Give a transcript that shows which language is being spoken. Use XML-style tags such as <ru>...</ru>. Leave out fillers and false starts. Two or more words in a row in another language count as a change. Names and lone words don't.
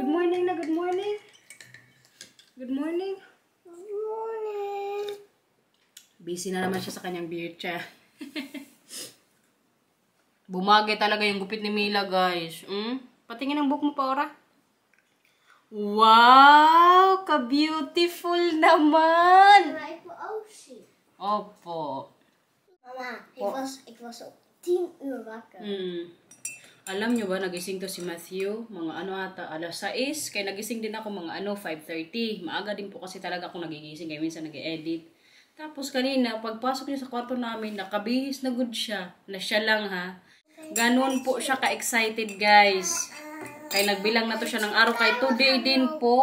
<en>morning na, good morning. Good morning. Good morning.</en> <tl>Busy na naman siya sa kanyang bircha. Bumagay talaga yung gupit ni Mila, guys. Patingin ang buhok mo pa, Ora. Wow! Ka-beautiful naman! Opo. Mama,</tl> <nl>ik was op 10 uur wakker.</nl> <tl>Alam nyo ba, nagising to si Matthew, mga alas 6, kaya nagising din ako mga 5:30. Maaga din po kasi talaga ako nagigising, kaya minsan nag-edit. Tapos kanina, pagpasok niya sa kwarto namin, nakabihis na good siya, na siya lang ha. Ganon po siya ka-excited, guys. Kaya nagbilang na to siya ng araw, kay today din po.</tl>